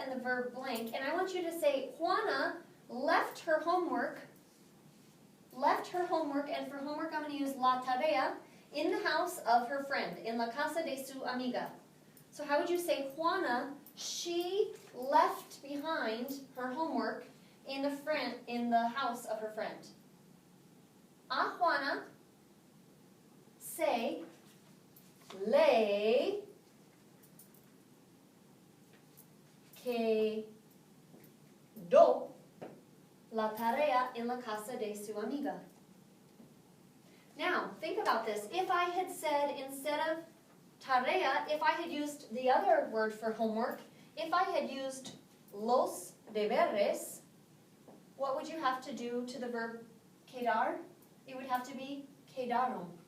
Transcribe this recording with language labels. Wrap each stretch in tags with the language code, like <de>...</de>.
<en>and the verb blank, and I want you to say, Juana left her homework, and for homework I'm going to use la tarea, in the house of her friend,</en> <es>en la casa de su amiga.</es> <en>So how would you say, Juana, she left behind her homework in the house of her friend?</en> <es>A Juana se le quedó la tarea en la casa de su amiga.</es> <en>Now, think about this. If I had said, instead of tarea, if I had used the other word for homework, if I had used</en> <es>los deberes,</es> <en>what would you have to do to the verb quedar? It would have to be quedaron.</en>